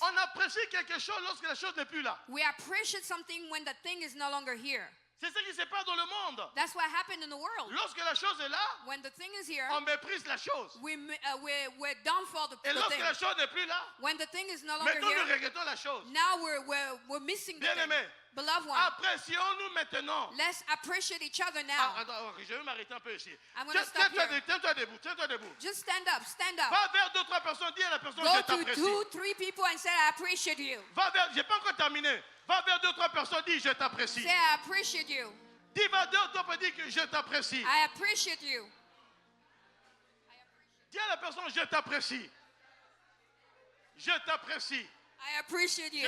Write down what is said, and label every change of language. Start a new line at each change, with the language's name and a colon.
French: On apprécie quelque chose lorsque la chose n'est plus là.
English: We appreciate something when the thing is no longer here.
French: C'est ce qui se passe dans le monde.
English: That's what happened in the world.
French: Lorsque la chose est là,
English: When the thing is here,
French: on méprise la chose.
English: we're down for the
French: Et lorsque
English: thing.
French: la chose n'est plus là,
English: When the thing is no longer
French: maintenant nous
English: here,
French: regrettons la chose.
English: now we're missing the thing.
French: Bien-aimés,
English: Beloved one,
French: apprécions-nous maintenant.
English: let's appreciate each other now.
French: Attends, je vais m'arrêter un peu ici.
English: I'm gonna stop here.
French: Tiens-toi debout, tiens-toi debout.
English: Just stand up, stand up.
French: Va vers d'autres personnes, dis à la personne,
English: Go
French: je
English: to
French: t'apprécie.
English: 2, 3 people and say, I appreciate you.
French: Va vers, j'ai pas encore terminé. Va vers d'autres personnes, dis, je t'apprécie.
English: Say, I appreciate you.
French: Dis, va d'autres personnes, dis que je t'apprécie.
English: I appreciate you.
French: Dis à la personne, je t'apprécie. Je t'apprécie.
English: I appreciate you.